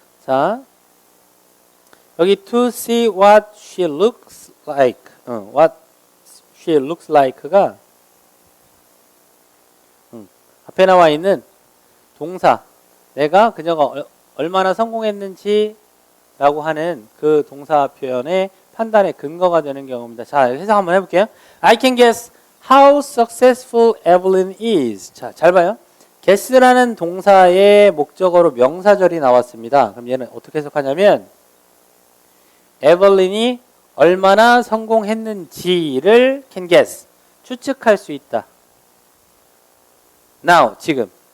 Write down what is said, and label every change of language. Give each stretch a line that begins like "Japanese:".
Korean: 자, 여기
English: to see what she looks like,
Korean: what she looks like가 앞에 나와 있는 동사, 내가 그녀가 얼마나 성공했는지 라고 하는 그 동사 표현의 판단의 근거가 되는 경우입니다. 자, 해석 한번 해볼게요.
English: I can guess how successful Evelyn is.
Korean: 자, 잘 봐요. guess라는 동사의 목적어로 명사절이 나왔습니다. 그럼 얘는 어떻게 해석하냐면 에벌린이 얼마나 성공했는지를
English: can guess,
Korean: 추측할 수 있다. now, 지금.